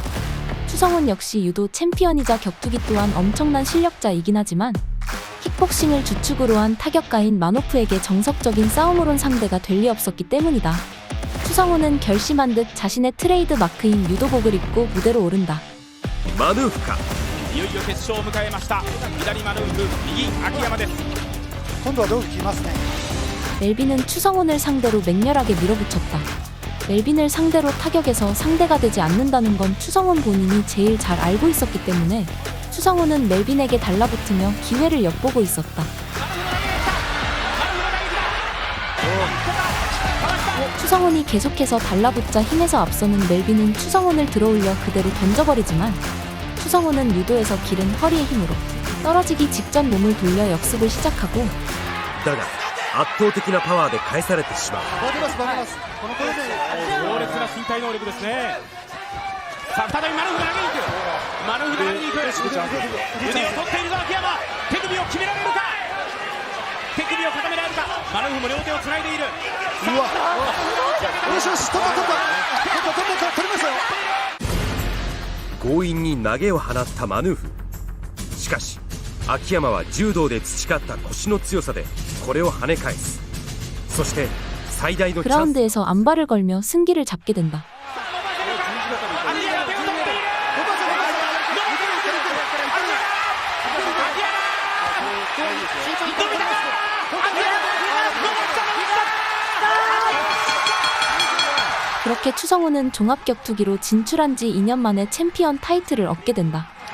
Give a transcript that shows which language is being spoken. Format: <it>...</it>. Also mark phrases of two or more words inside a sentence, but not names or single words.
<ko>추성훈 역시 유도 챔피언이자 격투기 또한 엄청난 실력자이긴 하지만 킥복싱을 주축으로 한 타격가인 마노프에게 정석적인 싸움으론 상대가 될 리 없었기 때문이다. 추성훈은 결심한 듯 자신의 트레이드 마크인 유도복을 입고 무대로 오른다. 마누프가</ko> <ja>いよいよ決勝を迎えました。左マヌーフ、右秋山です。今度はどうきますね。</ja> <ko>멜빈은 추성훈을 상대로 맹렬하게 밀어붙였다. 멜빈을 상대로 타격해서 상대가 되지 않는다는 건 추성훈 본인이 제일 잘 알고 있었기 때문에 추성훈은 멜빈에게 달라붙으며 기회를 엿보고 있었다. 추성훈이 계속해서 달라붙자 힘에서 앞서는 멜빈은 추성훈을 들어올려 그대로 던져버리지만 추성훈은 유도에서 기른 허리의 힘으로 떨어지기 직전 몸을 돌려 역습을 시작하고</ko> <ja>だが圧倒的なパワーで返されてしまう。負けます負けます。このポイント強烈な身体能力ですね。さあ再びマヌーフが上げに行く。マヌーフが上げに行く。腕を取っているぞ秋山。手首を決められるか。手首を固められるか。マヌーフも両手をつないでいる。うわ。よしよし取った取りましたよ。強引に投げを放ったマヌーフ。しかし秋山は柔道で培った腰の強さでこれを跳ね返す。そして最大のチャンス。</ja> <ko>그라운드에서 안발을 걸며 승기를 잡게 된다. 그렇게 추성훈은 종합격투기로 진출한 지 2년 만에 챔피언 타이틀을 얻게 된다.</ko>